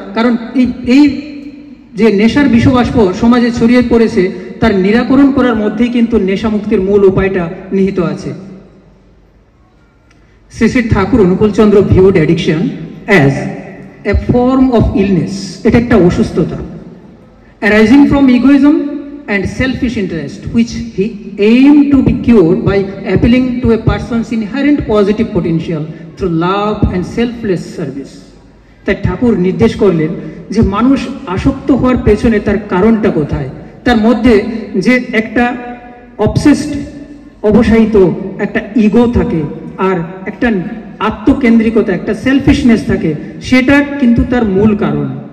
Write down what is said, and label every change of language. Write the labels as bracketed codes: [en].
[bn] কারণ এই যে নেশার বিষবাষ্প সমাজে ছড়িয়ে পড়েছে, তার নিরাকরণ করার মধ্যেই কিন্তু নেশা মুক্তির মূল উপায়টা নিহিত আছে। [en] Shri Shri Thakur Anukul Chandra viewed addiction as a form of illness. [bn] এটা একটা অসুস্থতা, [en] Arising from egoism and selfish interest, which he aimed to be cured by appealing to a person's inherent positive potential through love and selfless service. [bn] তাই ঠাকুর নির্দেশ করলেন যে মানুষ আসক্ত হওয়ার পেছনে তার কারণটা কোথায়। তার মধ্যে যে একটা অবসেসড, অবসায়িত একটা ইগো থাকে, আর একটা আত্মকেন্দ্রিকতা, একটা সেলফিশনেস থাকে, সেটা কিন্তু তার মূল কারণ।